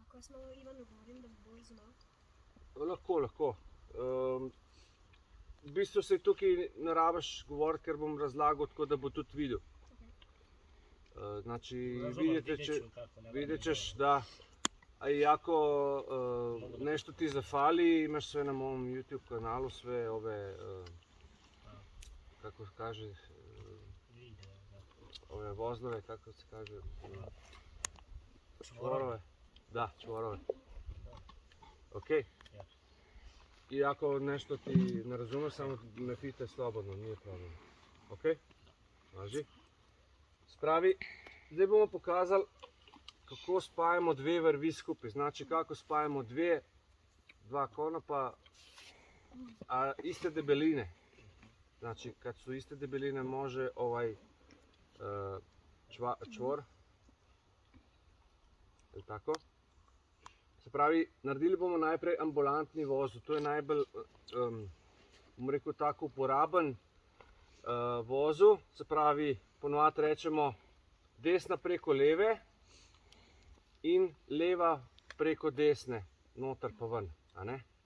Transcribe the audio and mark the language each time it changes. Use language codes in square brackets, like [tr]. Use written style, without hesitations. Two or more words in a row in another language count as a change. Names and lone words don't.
[sl] kasno Ivanu govorim, da bo bolj znal? Lahko. V bistvu se tukaj ne rabiš govoriti, ker bom razlagal tako, da bo tudi videl. [hr] Znači, vidjet ćeš da jako nešto ti zafali, imaš sve na mom YouTube kanalu, sve ove, kako se kaže, ove vozlove, kako se kaže, čvorove. Da, čvorove. Ok? I ako nešto ti ne razumeš, samo me pitaj slobodno, nije problem. Ok? Važi? [sl] Spravi, zdaj bomo pokazali, kako spajamo dve vrvi skupaj. [hr] Znači, kako spajamo dva konopa iste debeline. Znači, kad su iste debeline, može ovaj čvor. [sl] Je tako? Se pravi, naredili bomo najprej ambulantni vozel. To je najbolj, bom rekel, tako uporaben vozel. Se pravi, ponovadi rečemo desna preko leve in leva preko desne, noter pa ven, a ne?